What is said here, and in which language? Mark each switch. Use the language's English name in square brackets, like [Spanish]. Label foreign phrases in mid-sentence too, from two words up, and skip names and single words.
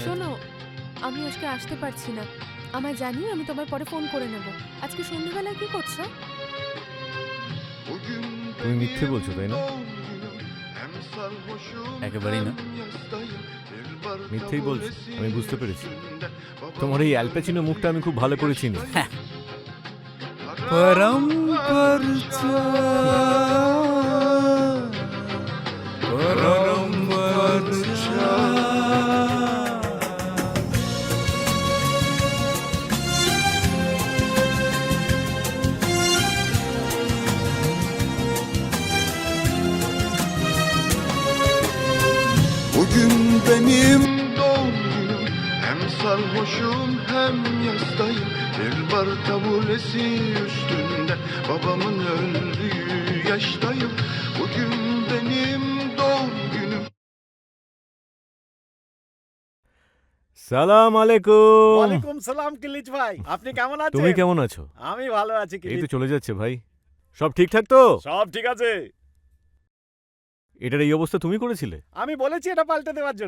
[Bangla] শোনো, আমি আজকে আসতে পারছি না। আমায় জানিও, আমি তোমার পরে ফোন করে নেব। আজকে সন্ধ্যাবেলায় কি করছো? তুমি মিথ্যে বলছো, তাই না? একেবারেই না, মিথ্যেই বলছো, আমি বুঝতে পেরেছি। তোমার এই অ্যালপাচিনো মুখটা আমি খুব ভালো করে চিনি। [Turkish] Paramparça. Paramparça. Bugün benim doğum günüm. Hem sarhoşum hem yastayım. Bir bar tabulesi üstünde babamın öldüğü yaştayım. Bugün benim doğum günüm. [Arabic] سلام عليكم. وعليكم سلام [Bangla] কিলিচ ভাই, আপনি কেমন আছেন? তুমি কেমন আছো? আমি ভালো আছি এই কিলিচ। তো চলে যাচ্ছে ভাই। সব ঠিকঠাক তো? সব ঠিক আছে। এটার এই অবস্থা তুমি করেছিলে? আমি বলেছি এটা পাল্টে দেওয়ার জন্য।